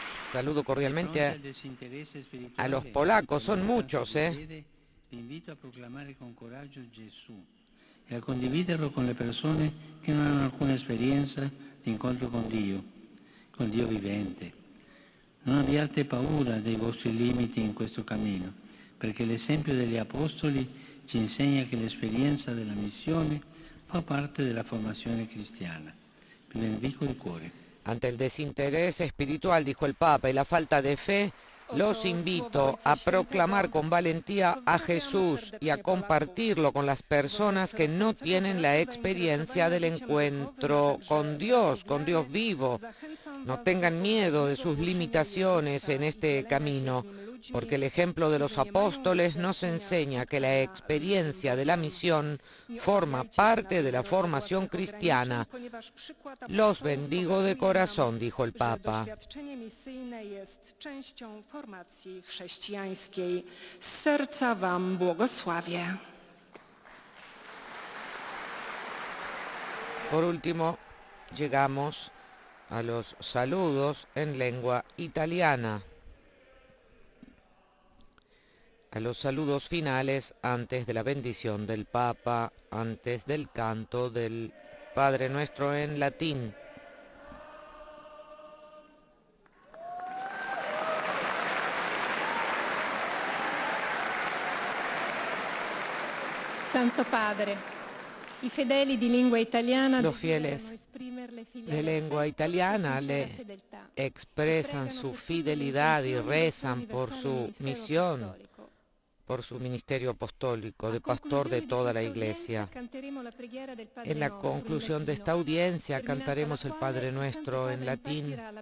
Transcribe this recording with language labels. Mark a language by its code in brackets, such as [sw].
[es] Saludo cordialmente a los polacos, son muchos, [it] Ti invito a proclamare con coraggio Gesù e a condividerlo con le persone che non hanno alcuna esperienza di incontro con Dio vivente. Non abbiate paura dei vostri limiti in questo cammino, perché l'esempio degli apostoli ci insegna che l'esperienza della missione fa parte della formazione cristiana. Vi benedico di cuore. [es] Ante el desinterés espiritual, dijo el Papa, y la falta de fe, los invito a proclamar con valentía a Jesús y a compartirlo con las personas que no tienen la experiencia del encuentro con Dios vivo. No tengan miedo de sus limitaciones en este camino. porque el ejemplo de los apóstoles nos enseña que la experiencia de la misión forma parte de la formación cristiana. Los bendigo de corazón, dijo el Papa. [pl] Doświadczenie misyjne jest częścią formacji chrześcijańskiej. Z serca wam błogosławię. [es] Por último, llegamos a los saludos en lengua italiana, a los saludos finales antes de la bendición del Papa, antes del canto del Padre Nuestro en latín. [it] Santo Padre, i fedeli di lingua italiana [es] Los fieles de lengua italiana le expresan su fidelidad y rezan por su misión, por su ministerio apostólico de pastor de toda la Iglesia. En la conclusión de esta audiencia cantaremos el Padre Nuestro en latín.